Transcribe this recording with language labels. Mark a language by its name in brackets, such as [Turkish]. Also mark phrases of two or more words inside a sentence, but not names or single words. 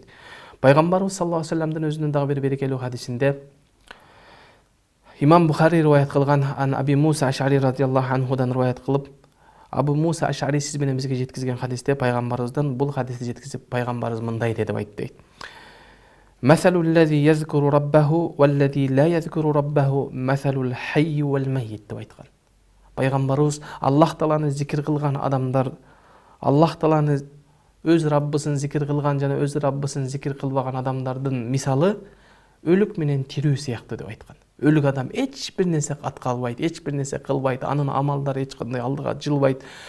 [Kyrgyz] Пайгамбарыбыз [Arabic] صلى الله عليه وسلم [Kyrgyz] өзүнүн дагы бир берекелүү хадисинде Имам Бухари риваят кылган ан Аби Муса Аш'ари [Arabic] رضي الله عنه [Kyrgyz] риваят кылып, Абу Муса Аш'ари сиз менен бизге жеткизген хадисте пайгамбарыбыздан бул хадисти жеткизип пайгамбарыбыз мындай деп айтты. [Arabic] مثل الذي يذكر ربه والذي لا يذكر ربه مثل الحي والميت деп айткан. [Kyrgyz] Пайгамбарыбыз Аллах Тааланы зикир кылган адамдар, Аллах Тааланы өз Раббысын зикир кылган жана өз Раббысын зикир кылбаган адамдардын мисалы өлүк менен тирүү сыяктуу деп айткан. Өлүк адам эч бир нерсе аткалбайт, эч бир нерсе кылбайт, анын амалдары эч кандай алдыга жылбайт.